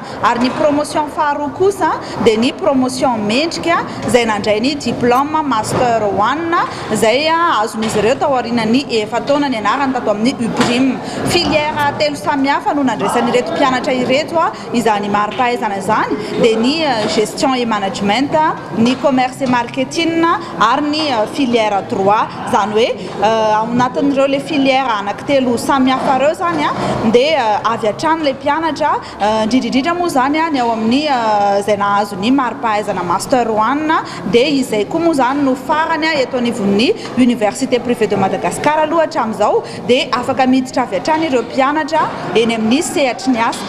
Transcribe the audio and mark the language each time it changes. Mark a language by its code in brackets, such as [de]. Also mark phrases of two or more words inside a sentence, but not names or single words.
[mg] Ary ny promotion faharoa kosa dia ny promotion mendrika zay nandray ny diplôme master 1 zay azon'izy ireo tao aorianan'ny efa taona nianarana tato amin'ny UPRIM. Filière telo samihafa no nandraisan'ireto mpianatra ireto izany mari-pahaizana izany dia ny [fr] gestion et management, [mg] ny [fr] commerce et marketing [mg] ary ny [fr] filière droit. [mg] Zany hoe ao anatin'ireo le filière anankitelo samihafa ireo zany dia avy hatrany le mpianatra indrindrindrindra moa zany ny ao amin'ny zay nahazo ny mari-pahaizana master 1 dia izay koa moa zany no farany eto anivon'ny Université privée de Madagascar aloha hatramin'izao dia afaka miditra avy hatrany ireo mpianatra eny amin'ny sehatry ny asa.